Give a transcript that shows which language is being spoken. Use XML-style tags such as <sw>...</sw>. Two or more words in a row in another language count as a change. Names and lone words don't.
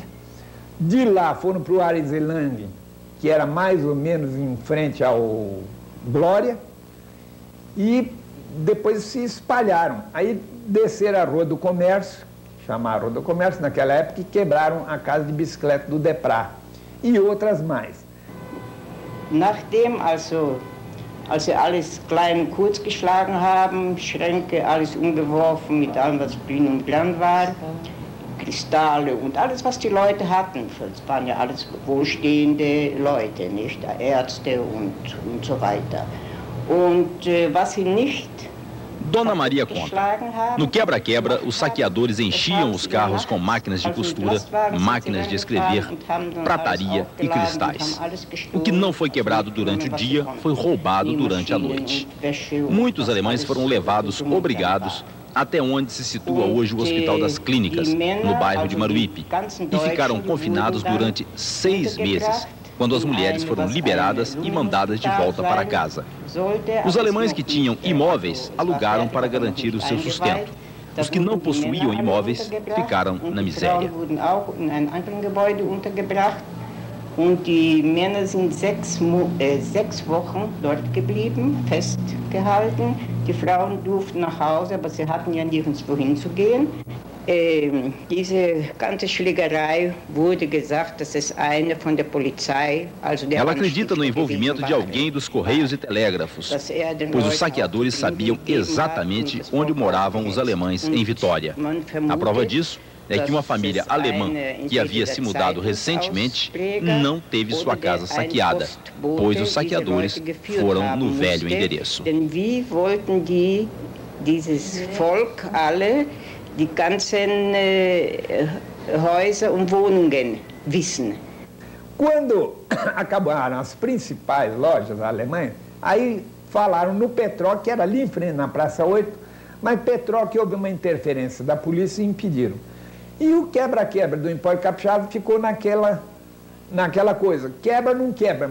<pt>De lá foram para o Arizelang, que era mais ou menos em frente ao Glória. E depois se espalharam. Aí desceram a Rua do Comércio, chamaram Rua do Comércio naquela época, e quebraram a casa de bicicleta do Deprá. E outras mais.</pt> <de>Nachdem also sie alles klein und kurz geschlagen haben, Schränke, alles umgeworfen mit allem, was dünn und blank war, Kristalle und alles, was die Leute hatten. Das waren ja alles wohlstehende Leute, nicht? Ärzte und so weiter. Und was sie nicht</de> <pt>Dona Maria conta. No quebra-quebra, os saqueadores enchiam os carros com máquinas de costura, máquinas de escrever, prataria e cristais. O que não foi quebrado durante o dia foi roubado durante a noite. Muitos alemães foram levados obrigados até onde se situa hoje o Hospital das Clínicas, no bairro de Maruípe, e ficaram confinados durante 6 meses, quando as mulheres foram liberadas e mandadas de volta para casa. Os alemães que tinham imóveis alugaram para garantir o seu sustento. Os que não possuíam imóveis ficaram na miséria.</pt> <de>Und die Männer sind 6 Wochen dort geblieben, festgehalten. Die Frauen durften nach Hause, aber sie hatten ja nirgendwo hinzugehen. Diese ganze Schlägerei wurde gesagt, dass es eine von der Polizei, also der</de> <pt>Ela acredita no envolvimento de alguém dos Correios e Telégrafos, pois os saqueadores sabiam exatamente onde moravam os alemães em Vitória. A prova disso é que uma família alemã que havia se mudado recentemente não teve sua casa saqueada, pois os saqueadores foram no velho endereço.</pt> <de>Die ganzen Häuser und Wohnungen wissen.</de> <pt>Quando acabaram as principais lojas alemãs, aí falaram no Petró, que era ali em frente, na Praça 8, mas Petró que houve uma interferência da polícia e impediram. E o quebra-quebra do Empório Capixaba ficou naquela coisa, quebra não quebra.</pt>